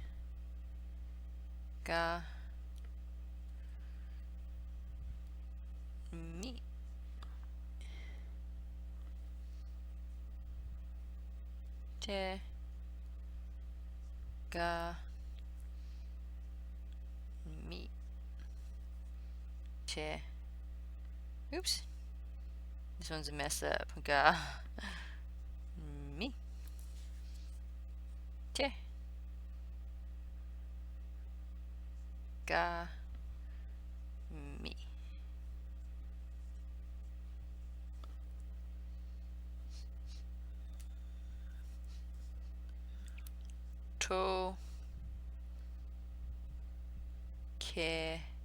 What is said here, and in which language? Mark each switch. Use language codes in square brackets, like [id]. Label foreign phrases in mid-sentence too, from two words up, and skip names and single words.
[en] Ga. Me. Te. Ga. Me. Te. Oops. This one's a mess up. Ga. Me. Te. Ga. Me. To. Ke.